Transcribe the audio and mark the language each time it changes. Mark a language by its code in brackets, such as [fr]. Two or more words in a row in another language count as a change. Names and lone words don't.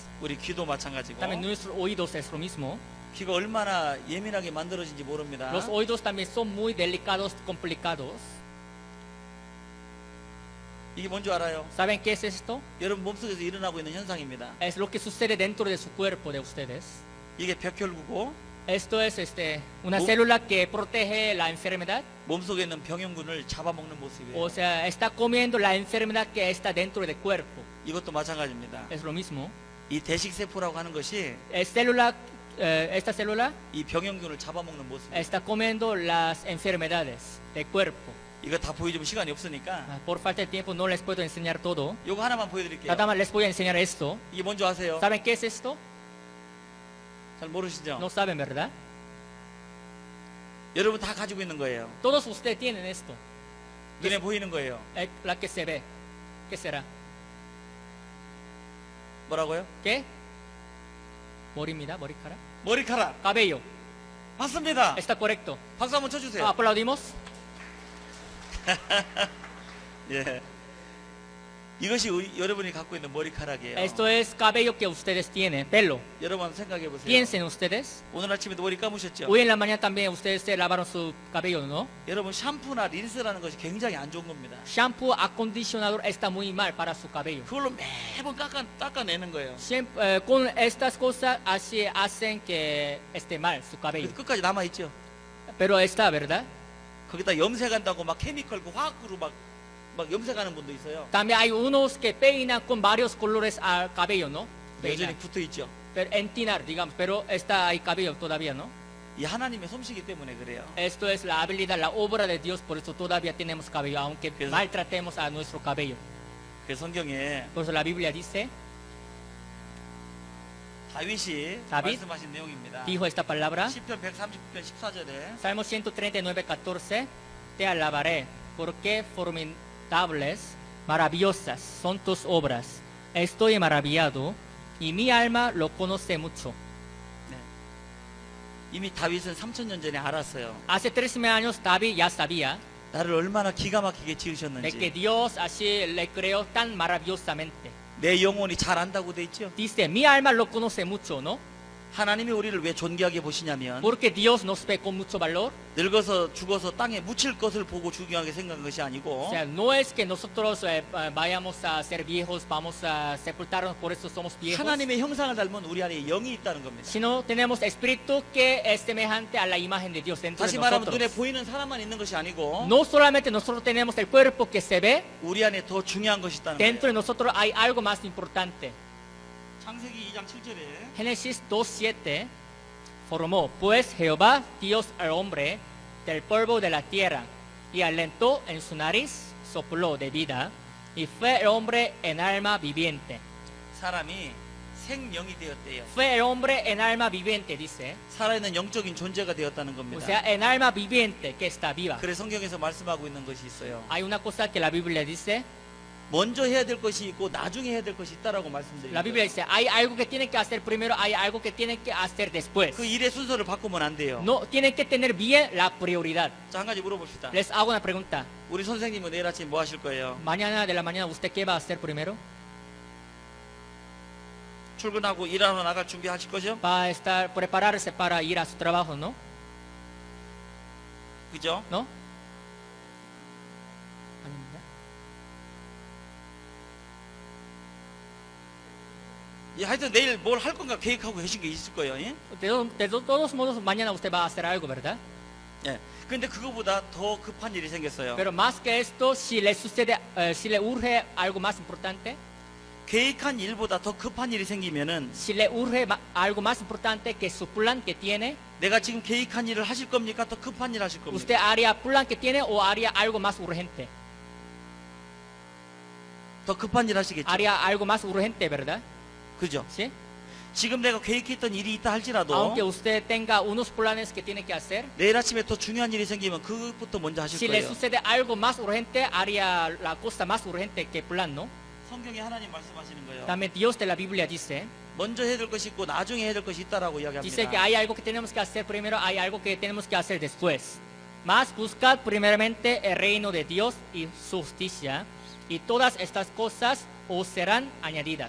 [ko] 우리 귀도 마찬가지고. [es] También nuestros oídos es lo mismo. [ko] 귀가 얼마나 예민하게 만들어진지 모릅니다. [es] Los oídos también son muy delicados, complicados. [ko] 이게 뭔지 알아요? [es] ¿Saben qué es esto? [ko] 여러분 몸속에서 일어나고 있는 현상입니다. [es] Es lo que sucede dentro de su cuerpo de ustedes. [ko] 이게 벽혈구고 [es] Esto es una Oh. célula que protege la enfermedad. [ko] 몸속에 있는 병용균을 잡아먹는 모습이에요. [es] O sea, está comiendo la enfermedad que está dentro del cuerpo. [ko] 이것도 마찬가지입니다. [es] Es lo mismo. [ko] 이 대식세포라고 하는 것이 [es] Esta célula [ko] 이 병용균을 잡아먹는 모습이에요. [es] está comiendo las enfermedades del cuerpo. [ko] 이거 다 보여주면 시간이 없으니까 [es] Por falta de tiempo no les puedo enseñar todo. [ko] 요거 하나만 보여드릴게요. [es] Nada más les voy a enseñar esto. [ko] 이게 뭔지 아세요? [es] ¿Saben qué es esto? [ko] 잘 모르시죠? [es] No saben, ¿verdad? [ko] 여러분 다 가지고 있는 거예요. [es] Todos ustedes tienen esto. [ko] 눈에 보이는 거예요. [es] La que se ve. ¿Qué será? [ko] 뭐라고요? ¿Qué? 머리입니다. 머리카락. 머리카락. [es] Cabello. [ko] 맞습니다. [es] Está correcto. [ko] 박수 한번 쳐주세요. [es] Aplaudimos. [ko] 예. 이것이 여러분이 갖고 있는 머리카락이에요. [es] Esto es cabello que ustedes tienen, pelo. [ko] 여러분 생각해 보세요. [es] Piensen ustedes. [ko] 오늘 아침에도 머리 감으셨죠? [es] Hoy en la mañana también ustedes se lavaron su cabello, ¿no? [ko] 여러분 샴푸나 린스라는 것이 굉장히 안 좋은 겁니다. [es] Shampoo, acondicionador está muy mal para su cabello. [ko] 그걸로 매번 닦아내는 거예요. [es] Siempre, con estas cosas así hacen que esté mal su cabello. [ko] 그래서 끝까지 남아 있죠. [es] Pero está, ¿verdad? [ko] 거기다 염색한다고 막 케미컬 그 화학으로 막 염색하는 분도 있어요. [es] También hay unos que peinan con varios colores al cabello, ¿no? [ko] 여전히 [es] Peinan. [ko] 붙어 있죠. [es] Pero entinar, digamos, pero está ahí cabello todavía, ¿no? [ko] 이 하나님의 솜씨기 때문에 그래요. [es] Esto es la habilidad, la obra de Dios, por eso todavía tenemos cabello, aunque Eso. maltratemos a nuestro cabello. [ko] 그 성경에 [es] Por eso la Biblia dice, [ko] 다윗이 다윗? 말씀하신 내용입니다. [es] dijo esta palabra, [ko] 시편 139편 14절에 [es] Salmo 139:14, te alabaré, porque formidables, maravillosas son tus obras. Estoy maravillado, y mi alma lo conoce mucho. [ko] 이미 다윗은 3000년 전에 알았어요. [es] Hace 13 años David ya sabía [ko] 나를 얼마나 기가 막히게 [es] de que [ko] 지으셨는지. [es] Dios así le creó tan maravillosamente. [ko] 내 영혼이 잘 안다고 돼 있죠. [es] Dice, mi alma lo conoce mucho, ¿no? [ko] 하나님이 우리를 왜 존귀하게 보시냐면 [es] Porque Dios nos ve con mucho valor. [ko] 늙어서 죽어서 땅에 묻힐 것을 보고 중요하게 생각한 것이 [es] O [ko] 아니고 [es] sea, no es que nosotros vayamos a ser viejos, vamos a sepultarnos, por eso somos viejos. [ko] 하나님의 형상을 닮은 우리 안에 영이 있다는 겁니다. [es] Sino tenemos espíritu que es semejante a la imagen de Dios dentro de [ko] 다시 말하면 눈에 [es] nosotros. [ko] 보이는 사람만 있는 것이 아니고 [es] No solamente nosotros tenemos el cuerpo que se ve, [ko] 우리 안에 더 중요한 것이 있다는 [es] dentro de [ko] 거예요. [es] nosotros hay algo más importante. [ko] 창세기 2장 7절에 [es] Génesis 2:7 formó pues Jehová Dios al hombre del polvo de la tierra y alentó en su nariz, sopló de vida y fue el hombre en alma viviente. [ko] 사람이 생명이 되었대요. [es] Fue el hombre en alma viviente, dice. [ko] 살아있는 영적인 존재가 되었다는 [es] O [ko] 겁니다. [es] sea, en alma viviente que está viva. [ko] 그래서 성경에서 말씀하고 있는 것이 있어요. [es] Hay una cosa que la Biblia dice. [ko] 먼저 해야 될 것이 있고 나중에 해야 될 것이 있다라고 [es] La [ko] 말씀드립니다. [es] Biblia dice, hay algo que tienen que hacer primero, hay algo que tienen que hacer después. [ko] 그 일의 순서를 바꾸면 안 돼요. [es] No, tienen que tener bien la prioridad. [ko] 자, 한 가지 물어봅시다. [es] Les hago una pregunta. [ko] 우리 선생님은 내일 아침 뭐 하실 거예요? [es] Mañana de la mañana, ¿usted qué va a hacer primero? [ko] 출근하고 일하러 나갈 준비하실 거죠? [es] Va a estar, prepararse para ir a su trabajo, ¿no? [ko] 그죠? [es] ¿No? 아닙니다. [ko] 예, 하여튼 내일 뭘 할 건가 계획하고 계신 게 있을 거예요. 예? [es] De todos modos, mañana usted va a hacer algo, ¿verdad? [ko] 예. 근데 그거보다 더 급한 일이 생겼어요. [es] Pero más que esto, si le sucede, si le urge algo más importante, [ko] 계획한 일보다 더 급한 일이 생기면은 [es] si le urge algo más importante que su plan que tiene, [ko] 내가 지금 계획한 일을 하실 겁니까? 더 급한 일 하실 겁니까? [es] ¿usted haría plan que tiene o haría algo más urgente? [ko] 더 급한 일 하시겠죠. [es] Haría algo más urgente, ¿verdad? [ko] 그죠? [es] ¿Sí? [ko] 지금 내가 계획했던 일이 있다 할지라도 [es] Aunque usted tenga unos planes que tiene que hacer, [ko] 내일 아침에 더 중요한 일이 생기면 그것부터 먼저 하실 [es] si le [ko] 거예요. [es] sucede algo más urgente, haría la cosa más urgente que plan, ¿no? [ko] 성경에 하나님 말씀하시는 거예요. [es] También Dios de la Biblia dice, [ko] 먼저 해야 될 것이 있고 나중에 해야 될 것이 있다라고 [es] dice que [ko] 이야기합니다. [es] hay algo que tenemos que hacer primero, hay algo que tenemos que hacer después. Mas buscad primeramente el reino de Dios y su justicia, y todas estas cosas os serán añadidas.